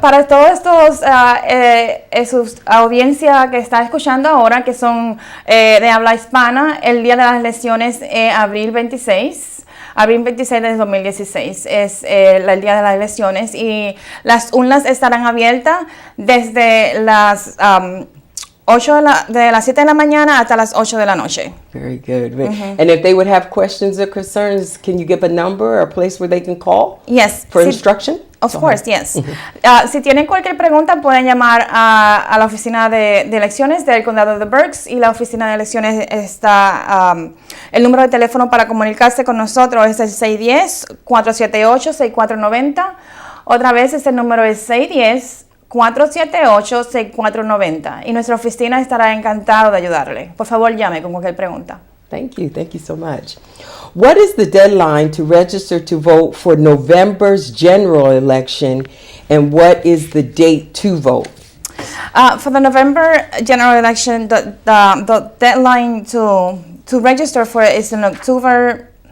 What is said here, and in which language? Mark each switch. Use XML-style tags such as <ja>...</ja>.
<es>Para todos estos, su audiencia que está escuchando ahora, que son de habla hispana, el día de las elecciones es abril 26. Abril 26 de 2016 es el día de las elecciones, y las urnas estarán abiertas desde las 7 de la mañana hasta las 8 de la noche.</es> <en>Very good. And if they would have questions or concerns, can you give a number or a place where they can call? Yes. For instruction? Of course, yes.</en> <es>Si tienen cualquier pregunta, pueden llamar a la oficina de elecciones del condado de Berks, y la oficina de elecciones está, el número de teléfono para comunicarse con nosotros es el 610-478-6490. Otra vez, ese número es 610-478-6490, y nuestra oficina estará encantada de ayudarle. Por favor, llame con cualquier pregunta.</es> <en>Thank you so much. What is the deadline to register to vote for November's general election, and what is the date to vote? For the November general election, the deadline to register for it is in October.</en>